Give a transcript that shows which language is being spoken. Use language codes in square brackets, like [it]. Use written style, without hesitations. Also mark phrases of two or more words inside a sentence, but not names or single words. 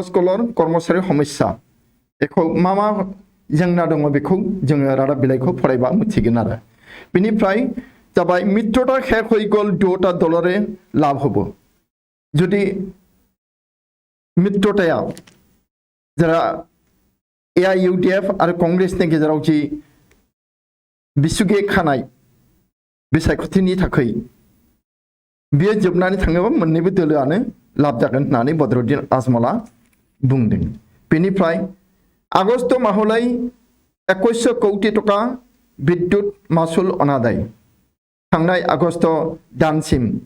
[brx] कलर कर्मचारी समस्या बेखौ मा जेंना दङ बेखौ जोङो रादाब बिलाइखौ फरायबा मिथिगोन आरो बेनिफ्राय जाबाय मित्रता [as] শেষ হৈ গ'ল দুটা দলৰে লাভ হ'ব যদি [brx] मित्रताया जरा AIUDF आरो कांग्रेसनि गेजेराव जि बिसुगे खानाय बिसायख'थिनि थाखाय बियो जोबनानै थाङोबा मोन्नैबो दोलोआनो लाब जागोन होननानै बदरुद्दिन आजमला बुंदों बेनिफ्राय आगस्ट माहलै 2100 कोटी टका विद्युत मासुल अनादाय थांनाय आगस्ट दानसिम